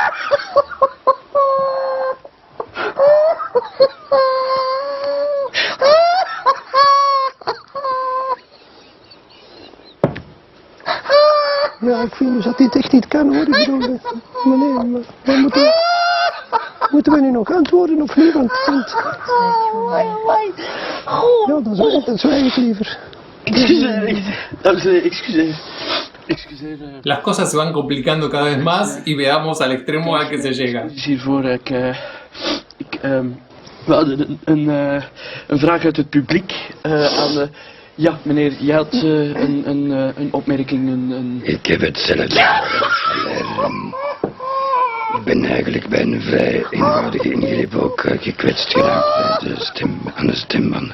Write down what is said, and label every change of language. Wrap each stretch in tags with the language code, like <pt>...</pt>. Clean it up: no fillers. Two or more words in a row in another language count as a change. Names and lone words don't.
<nl>Ja, ik vind dus dat dit echt niet kan hoor. Ik bedoel, maar moeten we nu nog antwoorden of niet? Want ja, dan zwijg ik liever. Excuseer.</nl> <es>Las cosas se van complicando cada vez más y veamos al extremo al que se llega.</es> <nl>Hiervoor een vraag uit het publiek aan de... Ja, meneer, je had een opmerking, Ik heb hetzelfde. Ik ben eigenlijk bij een vrij eenvoudige ingreep ook gekwetst geraakt bij aan de stembanden.</nl>